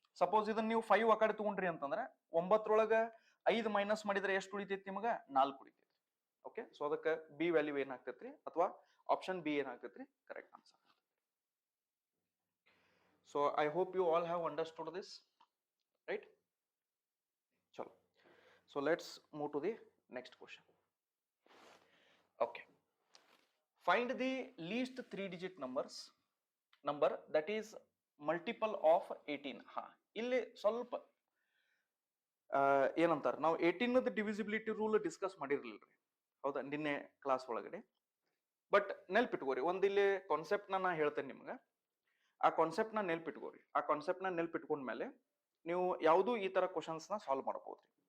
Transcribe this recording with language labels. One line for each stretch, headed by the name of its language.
Kannada: Suppose ಇದನ್ನ ನೀವು 5 ಆ ಕಡೆ ತಗೊಂಡ್ರಿ ಅಂತಂದ್ರೆ 9ರೊಳಗ 5 ಮೈನಸ್ ಮಾಡಿದ್ರೆ ಎಷ್ಟು ಉಳಿತೈತಿ ನಿಮಗ, 4 ಉಳಿತೈತಿ. ಓಕೆ, ಸೊ ಅದಕ್ಕೆ ಬಿ ವ್ಯಾಲ್ಯೂ ಏನಾಗ್ತೈತ್ರಿ, ಅಥವಾ option B ಏನಾಗ್ತೈತ್ರಿ correct answer.
English: So I hope you all have understood this, right. ಚಲೋ, so let's move to the next question. Okay, find the least 3-digit number that is multiple of 18.
Kannada: ಹಾ, ಇಲ್ಲಿ ಸ್ವಲ್ಪ ಏನಂತಾರ, ನಾವು 18ದ divisibility rule discuss ಮಾಡಿರ್ಲಿಲ್ರಿ, ಹೌದಾ, ನಿನ್ನೆ class ಒಳಗಡೆ. But ನೆಲ್ಪಿಟ್ಕೋರಿ, ಒಂದ್ ಇಲ್ಲಿ ಕಾನ್ಸೆಪ್ಟ್ ನಾ ಹೇಳ್ತೇನೆ ನಿಮ್ಗೆ. ಆ ಕಾನ್ಸೆಪ್ಟ್ ನ ನೆಲ್ಪಿಟ್ಕೋರಿ. ಆ ಕಾನ್ಸೆಪ್ಟ್ ನ ನೆಲ್ಪಿಟ್ಕೊಂಡ್ಮೇಲೆ ನೀವು ಯಾವ್ದು ಈ ತರ ಕ್ವಶನ್ಸ್ ನ ಸಾಲ್ವ್ ಮಾಡಬಹುದ್ರಿ.